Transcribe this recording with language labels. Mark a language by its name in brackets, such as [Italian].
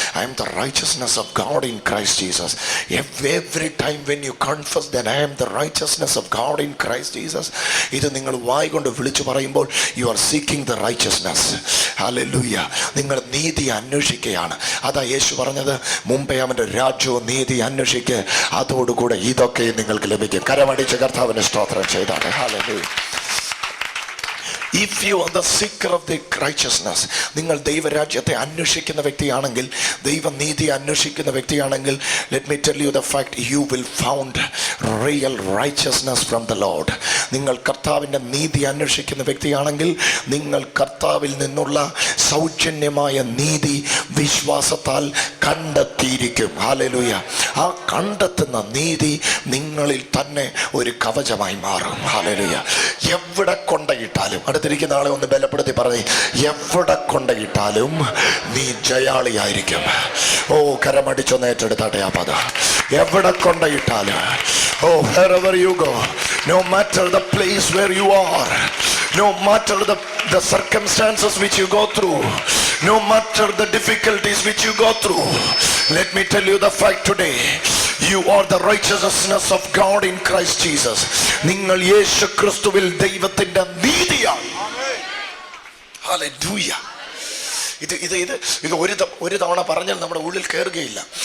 [English] I am the righteousness of God in Christ Jesus. Every time when you confess that I am the righteousness of God in Christ Jesus, [Malayalam] ഇത് നിങ്ങൾ വായി കൊണ്ട് വിളിച്ചു പറയുമ്പോൾ [English] You are seeking the righteousness. Hallelujah. [Malayalam] നിങ്ങൾ നീതി അന്വേഷിക്കുകയാണ്. അതാ യേശു പറഞ്ഞത്, മുമ്പേ അവൻ്റെ രാജ്യവും നീതി അന്വേഷിക്കുക, അതോടുകൂടെ ഇതൊക്കെ നിങ്ങൾക്ക് ലഭിക്കും. കരമടിച്ച് കർത്താവിനെ സ്തോത്രം ചെയ്താണ്. Hallelujah. [English] If you are the seeker of the righteousness, [Malayalam] നിങ്ങൾ ദൈവരാജ്യത്തെ അന്വേഷിക്കുന്ന വ്യക്തിയാണെങ്കിൽ, ദൈവനീതി അന്വേഷിക്കുന്ന വ്യക്തിയാണെങ്കിൽ, [English] let me tell you the fact, you will found real righteousness from the Lord. [Malayalam] നിങ്ങൾ കർത്താവിൻ്റെ നീതി അന്വേഷിക്കുന്ന വ്യക്തിയാണെങ്കിൽ നിങ്ങൾ കർത്താവിൽ നിന്നുള്ള സൗജന്യമായ നീതി വിശ്വാസത്താൽ കണ്ടെത്തിയിരിക്കും. ഹല്ലേലൂയ. ആ കണ്ടെത്തുന്ന നീതി നിങ്ങളിൽ തന്നെ ഒരു കവചമായി മാറും. ഹല്ലേലൂയ. എവിടെ കൊണ്ടയിട്ടാലും, അടുത്തിരിക്കുന്ന ആളെ ഒന്ന് ബലപ്പെടുത്തി പറഞ്ഞേ, എവിടെ കൊണ്ടയിട്ടാലും നീ ജയാളിയായിരിക്കും. ഓ, കരമടിച്ചൊന്ന് ഏറ്റെടുത്താട്ടെ ആ പദം. എവിടെ കൊണ്ടയിട്ടാലും [English] Oh, wherever you go, no matter the place where you are, no matter the circumstances which you go through, no matter the difficulties which you go through, let me tell you the fact today. You are the righteousness of God in Christ Jesus. [Malayalam] നിങ്ങൾ യേശു ക്രിസ്തുവിൽ ദൈവത്തിന്റെ നീതിയാണ്. Hallelujah. ഇത് ഒരു തവണ പറഞ്ഞാൽ നമ്മുടെ ഉള്ളിൽ കയറുകയില്ല.